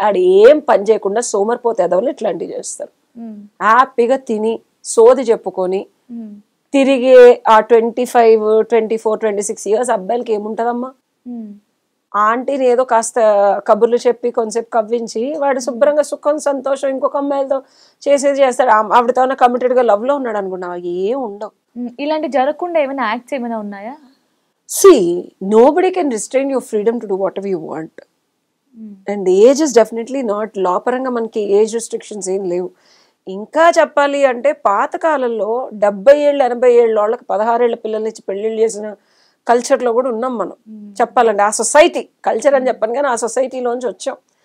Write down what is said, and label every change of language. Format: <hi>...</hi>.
<te>ఆడు ఏం పని చేయకుండా సోమరిపోతే ఎదవలు ఇట్లాంటివి చేస్తారు. హ్యాపీగా తిని సోది చెప్పుకొని తిరిగే ఆ 25, 24, 26 years అబ్బాయిలకి ఏముంటదమ్మా? ఆంటీని ఏదో కాస్త కబుర్లు చెప్పి కొంచెంసేపు కవ్వించి వాడు శుభ్రంగా సుఖం సంతోషం ఇంకొక అమ్మాయిలతో చేస్తాడు. ఆవిడతో కమిటెడ్ గా లవ్ లో ఉన్నాడు అనుకున్నావా? ఏం ఉండవు. ఇలాంటి జరగకుండా ఏమైనా యాక్ట్స్ ఏమైనా ఉన్నాయా?</te> <en>See, nobody can restrain your freedom to do whatever you want. And age is definitely not</en> <te>law పరంగా మనకి ఏజ్ రెస్ట్రిక్షన్స్ ఏం లేవు. ఇంకా చెప్పాలి అంటే పాతకాలంలో 70 ఏళ్ళు 80 ఏళ్ళ వాళ్ళకి 16 ఏళ్ళ పిల్లల్ని ఇచ్చి పెళ్లిళ్ళు చేసిన కల్చర్లో కూడా ఉన్నాం మనం. చెప్పాలంటే ఆ సొసైటీ కల్చర్ అని చెప్పాను, కానీ ఆ సొసైటీలోంచి వచ్చాం.</te>